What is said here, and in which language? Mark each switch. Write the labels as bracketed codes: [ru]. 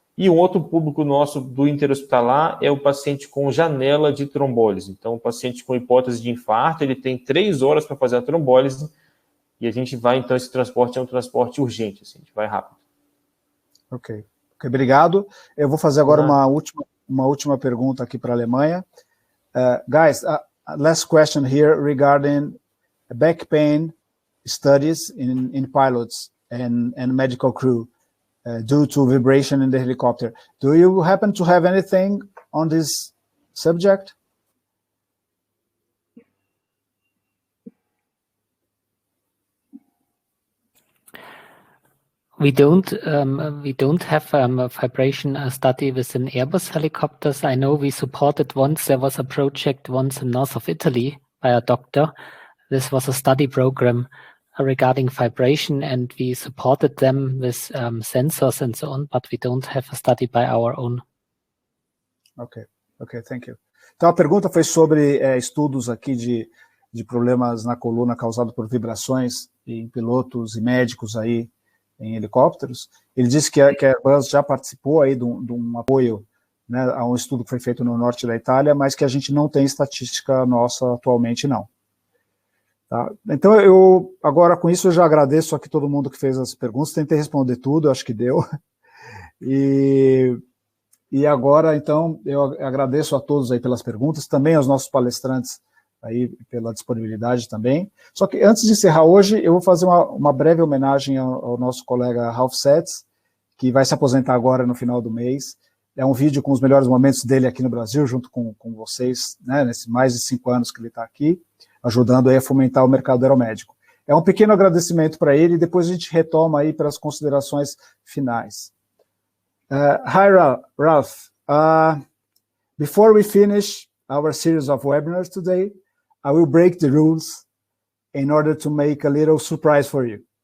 [pt] E um outro público nosso do interhospitalar é o paciente com janela de trombólise. Então, o paciente com hipótese de infarto, ele tem 3 horas para fazer a trombólise e a gente vai, então, esse transporte é um transporte urgente, assim, a gente vai rápido. Ok. Ok, obrigado. Eu vou fazer agora uma última pergunta aqui para a Alemanha. [en] Guys, last question here regarding back pain studies in pilots and medical crew due to vibration in the helicopter. Do you happen to have anything on this subject? We don't have a vibration study within Airbus helicopters. I know we supported once. There was a project once in north of Italy by a doctor. This was a study program regarding vibration, and we supported them with sensors and so on, but we don't have a study by our own. Ok, thank you. [pt] Então a pergunta foi sobre estudos aqui de problemas na coluna causados por vibrações em pilotos e médicos aí em helicópteros. Ele disse que a Airbus já participou aí de um apoio, né, a um estudo que foi feito no norte da Itália, mas que a gente não tem estatística nossa atualmente, não. Tá? Então, agora com isso, eu já agradeço aqui todo mundo que fez as perguntas, tentei responder tudo, acho que deu. E agora, então, eu agradeço a todos aí pelas perguntas, também aos nossos palestrantes aí pela disponibilidade também. Só que antes de encerrar hoje, eu vou fazer uma breve homenagem ao nosso colega Ralph Setz, que vai se aposentar agora no final do mês. É um vídeo com os melhores momentos dele aqui no Brasil, junto com vocês, né, nesses mais de 5 anos que ele está aqui, ajudando aí a fomentar o mercado aeromédico. É um pequeno agradecimento para ele, e depois a gente retoma aí para as considerações finais. [en] Hi, Ralph. Before we finish our series of webinars today, I will break the rules in order to make a little surprise for you.